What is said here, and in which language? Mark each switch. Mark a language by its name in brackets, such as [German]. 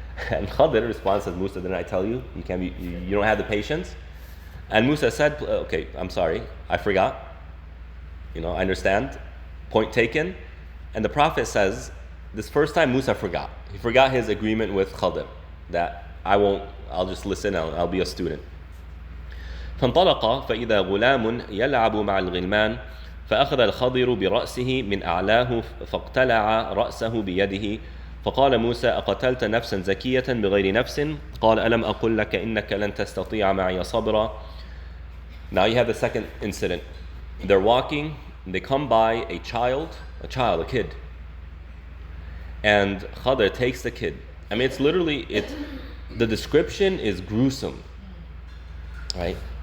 [English] And Khadr responds, says, Musa, didn't I tell you? You don't have the patience? And Musa said, okay, I'm sorry, I forgot. I understand. Point taken. And the Prophet says, this first time Musa forgot. He forgot his agreement with Khadr, that I'll just listen, I'll be a student. [Arabic] فانطلق فإذا غلام يلعب مع الغلمان فأخذ الخضر برأسه من أعلاه فاقتلع رأسه بيده فقال موسى أقتلت نفسا زكية بغير نفس قال ألم أقل لك إنك لن تستطيع معي صبرا. [English] Now you have the second incident. They're walking, they come by a kid. And Khadr takes the kid. I mean, the description is gruesome. Right?